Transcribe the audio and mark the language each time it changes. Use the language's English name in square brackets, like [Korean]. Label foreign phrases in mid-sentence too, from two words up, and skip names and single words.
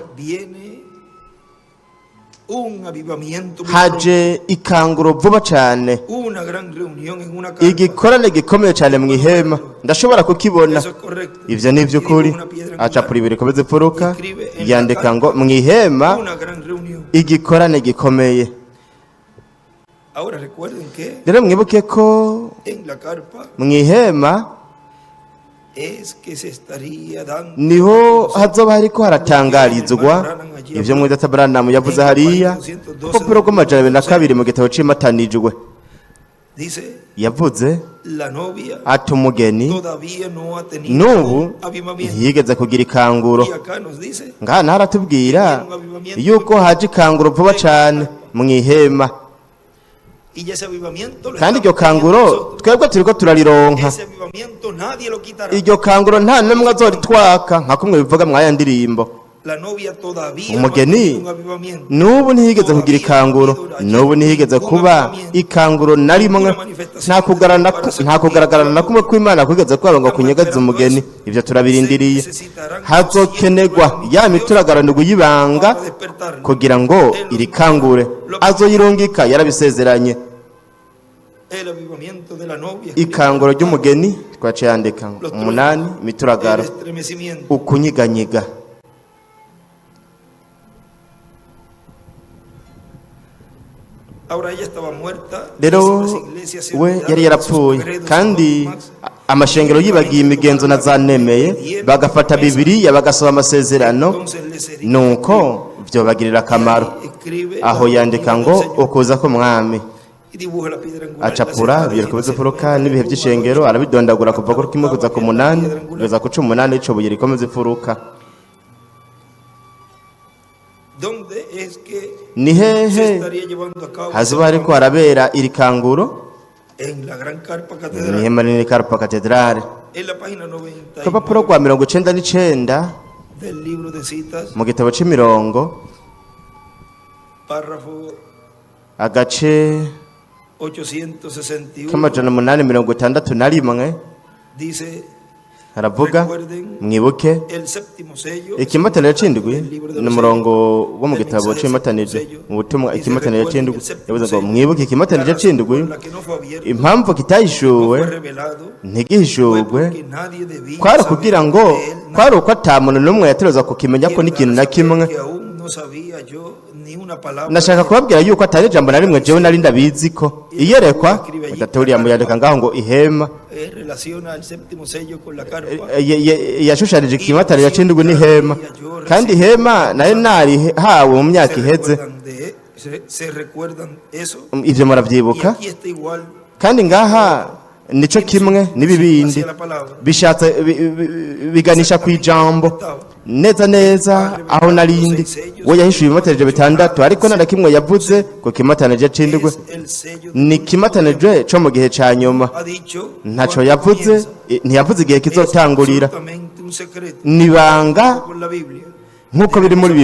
[Spanish] viene un avivamiento, muy [Rundi] haje ikanguro vuba cyane, [Spanish] pronto, una gran reunión en una carpa. [Rundi] igikorane gikomeye cyane mu ihema. Ndashobora kukibona. [Spanish] Eso es correcto. [Rundi] Ivyo ni ivy'ukuri. [Spanish] Y dibuja una piedra angular. [Rundi] Acapura ibiri komeze furuka [Spanish] Escribe en la [Rundi] yandika ngo [Spanish] carpa [Rundi] mu ihema [Spanish] una gran reunión. [Rundi] igikorane gikomeye. [Spanish] Ahora recuerden que [Rundi] Rero mwibuke ko [Spanish] en la carpa [Rundi] mu ihema [Spanish] es que se estaría dando [Rundi] niho hazoba hariko haratangarizwa ivyo mwedata Branham yavuze hariya ku rupapuro rw'amajana 2 mu gitabo c'imatanijwe. [Spanish] dice [Rundi] Yavuze [Spanish] la novia [Rundi] ati umugeni [Spanish] todavía no ha tenido [Rundi] n'ubu [Spanish] avivamiento. [Rundi] ntiyigeze kugira ikanguro. [Spanish] Y acá nos dice [Rundi] Ngaha naratubwira yuko haje ikanguro vuba cyane mu ihema, [Spanish] y ese avivamiento lo [Rundi] kandi iryo [Spanish] estamos teniendo [Rundi] kanguro [Spanish] nosotros. [Rundi] twebwe turiko turarironka. [Spanish] Ese avivamiento nadie lo quitará. [Rundi] Iryo kanguro nta n'umwe azoritwaka nka kumwe bivuga mwaya ndirimbo. [Spanish] La novia todavía no ha [Rundi] Umugeni [Spanish] tenido un avivamiento. [Rundi] n'ubu ntiyigeze kugira ikanguro, n'ubu ntiyigeze kuba ikanguro na rimwe. Nta kugaragara na kumwe kw'Imana kugeze kwabo ngo kunyegeze umugeni. Ivyo turabirindiriye. Hazokenegwa ya mituragarano y'ibanga [Spanish] Para despertarlo. [Rundi] kugira ngo irikangure. Azoyirungika yarabisezeranye. [Spanish] El avivamiento de la novia. [Rundi] Ikanguro ry'umugeni twaciye yandika ngo 8 [Spanish] El [Rundi] mituragaro, [Spanish] estremecimiento. [Rundi] ukunyiganyiga. [Spanish] Ahora ella estaba muerta. [Rundi] Rero [Spanish] Las iglesias se [Rundi] we [Spanish] olvidaron [Rundi] yari [Spanish] de [Rundi] yarapfuye, [Spanish] sus credos [Rundi] kandi [Spanish] dogmas, [Rundi] amashengero yibagiye imigenzo na zanemeye, bagafata Bibiliya bagasoma amasezerano, [Spanish] entonces le sería [Rundi] nuko vyobagirira akamaro. [Spanish] escribe [Rundi] Aho [Spanish] la [Rundi] yandika [Spanish] venida [Rundi] ngo [Spanish] del Señor [Rundi] ukuza k'umwami. [Spanish] y dibuja la piedra angular. [Rundi] Acapura ibikomeze furuka n'ibihe by'ishengero, arabidondagura kuva kuri kimwe kuza ku 8 kugeza ku 18 ico buye rikomeze furuka. [Spanish] ¿Dónde es que [Rundi] Ni [Spanish] se [Rundi] hehe [Spanish] estaría llevando a cabo? [Rundi] hazoba hariko harabera iri kanguro? [Spanish] En la gran carpa [Rundi] Ni [Spanish] catedral. [Rundi] ihema rinini Carpa Cathedrale. [Spanish] En la página [Rundi] Ku rupapuro [Spanish] 99 [Rundi] rwa 99 [Spanish] del libro de citas, [Rundi] mu gitabo c'imirongo, [Spanish] párrafo [Rundi] agace [Spanish] 861, [Rundi] k'amajana 861 [Spanish] dice, [Rundi] haravuga mwibuke [Spanish] el séptimo sello, [Rundi] ikimataniro c'indwi ni umurongo wo mu gitabo c'imataniro mu butumwa. Ikimataniro c'indwi yavuze ngo mwibuke ikimataniro c'indwi, [Spanish] la que no fue abierta, [Rundi] impamvu [Spanish] fue [Rundi] kitahishuwe [Spanish] revelado, [Rundi] ntigihishurwe [Spanish] que nadie debía [Rundi] kwari [Spanish] saber [Rundi] kugira ngo [Spanish] de él nada. [Rundi] kwari uko ata muntu n'umwe yategerezwa kukimenya ko n'ikintu na kimwe. [Spanish] Que aún no sabía yo ni una palabra. [Rundi] Nashaka kubabwira yuko atari ijambo na rimwe jewe nari ndabizi ko iyerekwa gaturiya muyandika ngaho ngo ihema [Spanish] Relaciona el séptimo sello con la carpa. [Rundi] yashushanije ikimataniro c'indwi n'ihema, kandi ihema nayo nari hawe mu myaka iheze. [Spanish] Se recuerdan eso. [Rundi] Ivyo [Spanish] Y [Rundi] muravyibuka, [Spanish] aquí está igual. [Rundi] kandi ngaha nico kimwe n'ibibindi [Spanish] Hacia la palabra. [Rundi] bishatse biganisha ku ijambo. neza neza aho narindi we yahishuye ibimatanije bitandatu ariko nta kimwe yavuze ku kimatanije c'indwi ni kimatanije co mu gihe ca nyuma ntaco yavuze ntiyavuze igihe kizotangurira nibanga nk'uko biri muri